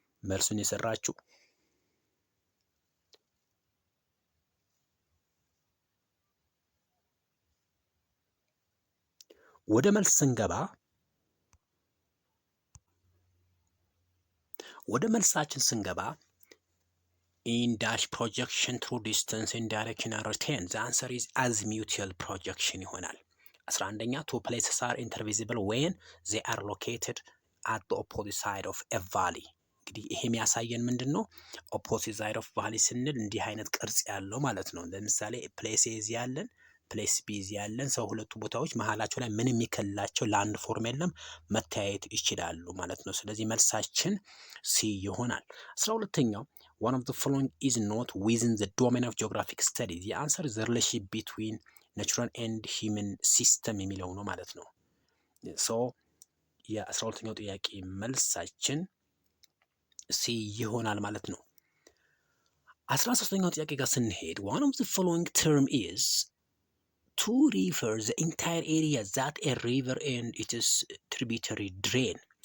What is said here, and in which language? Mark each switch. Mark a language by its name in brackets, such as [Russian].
[Amharic] መልሱን የሰራችሁ ወደ መልስ ስንገባ ወደ መልሳችን ስንገባ [English] in dash projection through distance and direction are retained. The answer is azimuthal projection [Amharic] ይሆናል። 11ኛ [English] two places are intervisible when they are located at the opposite side of a valley. [Amharic] እንግዲህ ይሄ የሚያሳየን ምንድን ነው? [English] opposite side of valley [Amharic] ስንል እንዲህ አይነት ቅርጽ ያለው ማለት ነው። ለምሳሌ ፕሌስ ኤ ያለን ፕሌስ ቢ ያለን ሰው ሁለቱ ቦታዎች መሀላቸው ላይ ምንም የሚከልላቸው ላንድ ፎርም የለም፣ መተያየት ይችላሉ ማለት ነው። ስለዚህ መልሳችን ሲ ይሆናል። 12ኛው [English] one of the following is not within the domain of geographic study. the answer is the relationship between natural and human system [Amharic] የሚለው ነው ማለት ነው። ሶ የ12ኛው ጥያቄ መልሳችን ሲ ይሆናል ማለት ነው። 13ኛው ጥያቄ ጋር ስንሄድ [English] one of the following term is to refer the entire area that a river and its tributary drain.